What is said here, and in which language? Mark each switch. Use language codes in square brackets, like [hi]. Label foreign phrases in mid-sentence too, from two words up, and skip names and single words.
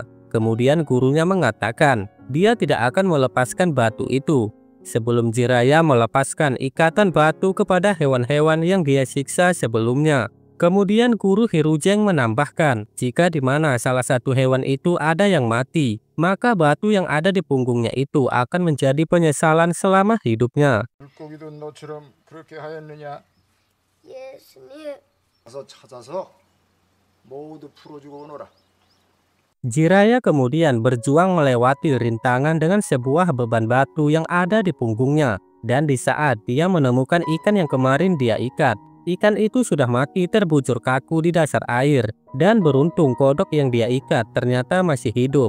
[id] Kemudian gurunya mengatakan dia tidak akan melepaskan batu itu sebelum Jiraya melepaskan ikatan batu kepada hewan-hewan yang dia siksa sebelumnya. Kemudian Guru Hirujeng menambahkan, jika di mana salah satu hewan itu ada yang mati, maka batu yang ada di punggungnya itu akan menjadi penyesalan selama hidupnya. [ko] 물고기도 너처럼 그렇게 하였느냐? 예수님, 가서 찾아서 모두 풀어주고 오너라. [id] Jiraya kemudian berjuang melewati rintangan dengan sebuah beban batu yang ada di punggungnya. Dan di saat dia menemukan ikan yang kemarin dia ikat, ikan itu sudah mati terbujur kaku di dasar air. Dan beruntung kodok yang dia ikat ternyata masih hidup.